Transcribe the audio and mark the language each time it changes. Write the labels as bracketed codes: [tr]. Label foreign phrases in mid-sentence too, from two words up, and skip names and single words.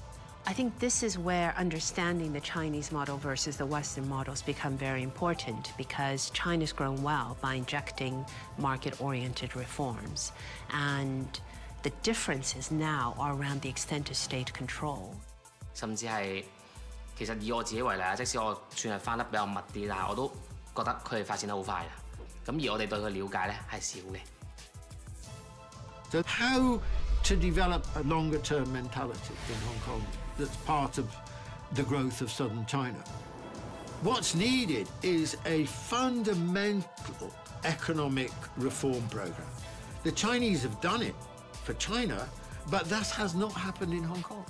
[en] I think this is where understanding the Chinese model versus the Western models become very important because China's grown well by injecting market-oriented reforms. And the differences now are around the extent of state control. [yue] 甚至係其實以我自己為例啊，即使我算係翻得比較密啲，但係我都覺得佢哋發展得好快啦。咁而我哋對佢了解咧係少嘅。 [en] So how to develop a longer-term mentality in Hong Kong that's part of the growth of southern China? What's needed is a fundamental economic reform program. The Chinese have done it for China, but that has not happened in Hong Kong.